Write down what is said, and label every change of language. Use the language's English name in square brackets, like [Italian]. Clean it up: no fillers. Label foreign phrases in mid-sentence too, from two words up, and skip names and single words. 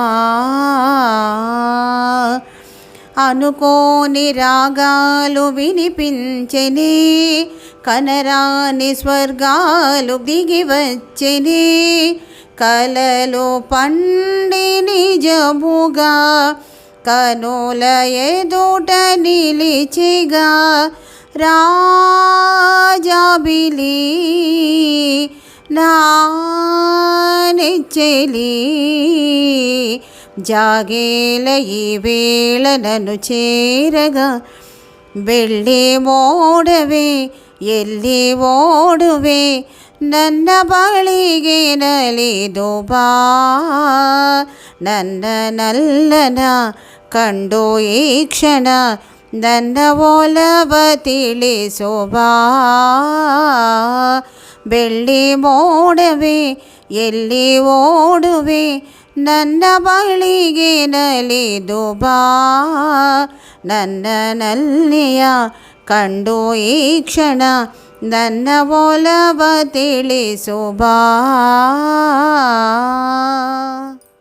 [Telugu] అనుకోని రాగాలు వినిపించెని కనరాని స్వర్గాలు దిగి వచ్చెని కలలు పండి నిజముగా కనుల ఎదుట నిలిచిగా రాజాబిలి నా నెచ్చెలి జాగేల ఈ వేళ నన్ను చేరగా [Kannada] ಬೆಳ್ಳಿ ಮೋಡವೇ ಎಲ್ಲಿ ಓಡುವೆ ನನ್ನ ಬಳಿಗೆ ನಲಿದು ಬಾ ನನ್ನ ನಲ್ಲನ ಕಂಡು ಈ ಕ್ಷಣ ನನ್ನ ಒಲವ ತಿಳಿಸು ಬಾ ಬೆಳ್ಳಿ ಮೋಡವೇ ಎಲ್ಲಿ ಓಡುವೆ ನನ್ನ ಬಳಿಗೆ ನಲಿದು ಬಾ ನನ್ನ ನಲ್ಲಿಯ ಕಂಡು ಈ ಕ್ಷಣ ನನ್ನ ಒಲವ ತಿಳಿಸು ಬಾ.